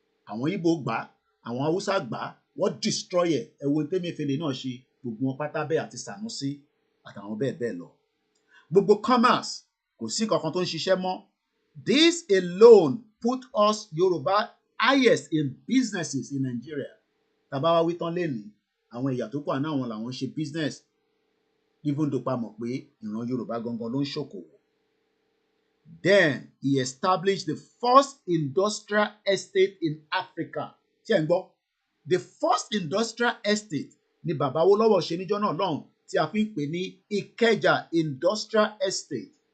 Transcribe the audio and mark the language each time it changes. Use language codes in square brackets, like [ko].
[yo] Àwọn Igbo gbà, àwọn Hausa gbà, wọ́n destroy ẹ̀. Ẹ wo Tẹ́mẹ́fẹ́lẹ́ náà ṣe, gbogbo wọn pátá bẹ́ẹ̀ àti Sanusi àtàwọn bẹ́ẹ̀ bẹ́ẹ̀ lọ. Gbogbo commerce kò sí kankan tó ń ṣiṣẹ́ mọ́. [en] This alone put us Yorùbá highest in businesses in Nigeria. [yo] Tá bá wá wí tán lénìí, àwọn ẹ̀yà tó kù àná àwọn làwọn ṣe business. [en] Even though [yo] pa mọ̀ pé ìran Yorùbá gangan ló ń ṣòkòwò. [en] Then he established the first industrial estate in Africa. [yo] Ṣé ẹ ń gbọ́? [en] The first industrial estate [yo] ni Bàbá Awólọ́wọ̀ ṣe níjọ́ náà lọ́hùn tí a fi ń pè ní Ìkẹjà Industrial Estate.